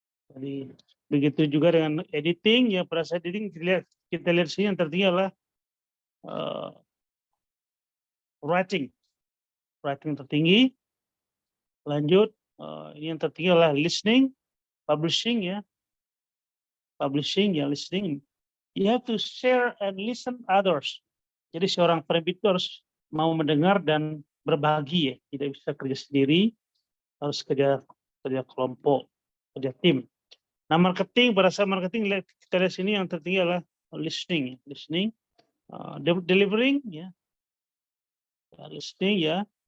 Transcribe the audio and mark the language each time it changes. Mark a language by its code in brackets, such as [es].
[id] Jadi begitu juga dengan editing, ya pada saat editing kita lihat sini yang tertinggi adalah writing tertinggi. Lanjut, ini yang tertinggi adalah listening, publishing ya, listening. [en] You have to share and listen others. [id] Jadi seorang penerbit harus mau mendengar dan berbagi ya, tidak bisa kerja sendiri, harus kerja kelompok, kerja tim. Nah, marketing, pada saat marketing kita lihat sini yang tertinggi adalah listening, delivering ya, listening ya.